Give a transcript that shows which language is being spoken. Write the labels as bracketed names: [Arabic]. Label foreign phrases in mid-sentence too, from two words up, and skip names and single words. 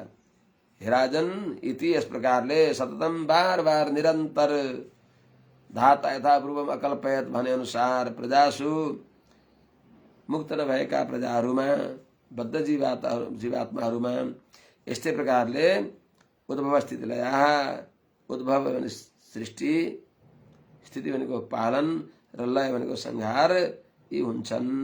[Sanskrit] हे राजन, इति [Nepali] इस प्रकारले सततम बार बार निरंतर [Sanskrit] धाता यथा पूर्वम अकल्पयत [Nepali] भने अनुसार प्रजासु मुक्त नभएका प्रजाहरूमा बद्ध जीवात्माहरूमा यस्तै प्रकारले [Sanskrit] उद्भव स्थिति लयः। [Nepali] उद्भव भने सृष्टि, स्थिति भनेको पालन र लय भनेको संहार यी हुन्छन्।